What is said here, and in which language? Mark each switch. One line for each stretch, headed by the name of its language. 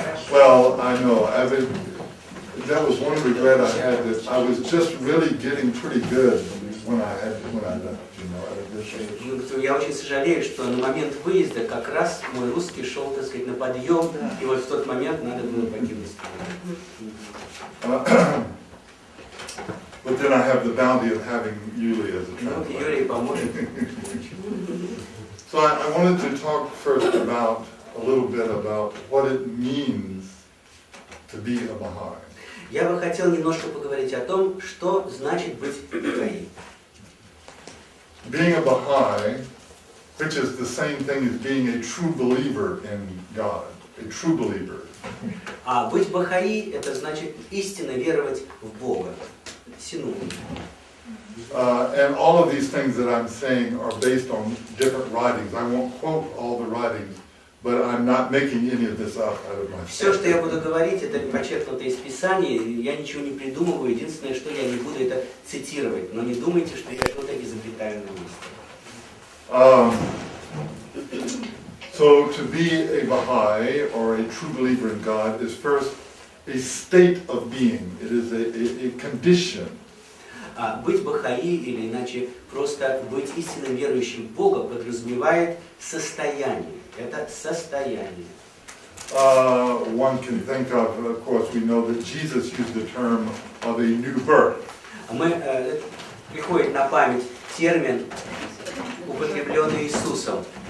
English: Well, I know. That was one regret I had, that I was just really getting pretty good when I left, you know.
Russian: Я очень сожалею, что на момент выезда как раз мой русский шел, так сказать, на подъем, и вот в тот момент надо было покинуть страну.
English: But then I have the bounty of having Yuli as a translator.
Russian: Юрий поможет.
English: So I wanted to talk first about a little bit about what it means to be a Baha'i.
Russian: Я бы хотел немножко поговорить о том, что значит быть бахаи.
English: Being a Baha'i, which is the same thing as being a true believer in God, a true believer.
Russian: А быть бахаи — это значит истинно веровать в Бога. Синоним.
English: And all of these things that I'm saying are based on different writings. I won't quote all the writings, but I'm not making any of this up out of my head.
Russian: Все, что я буду говорить, это подчеркнуто из Писания. Я ничего не придумываю. Единственное, что я не буду это цитировать. Но не думайте, что я что-то изобретаю на месте.
English: So to be a Baha'i or a true believer in God is first a state of being. It is a condition.
Russian: Быть бахаи, или иначе просто быть истинно верующим в Бога, подразумевает состояние. Это состояние.
English: One can think of course, we know that Jesus used the term of a new birth.
Russian: Приходит на память термин, употребленный Иисусом.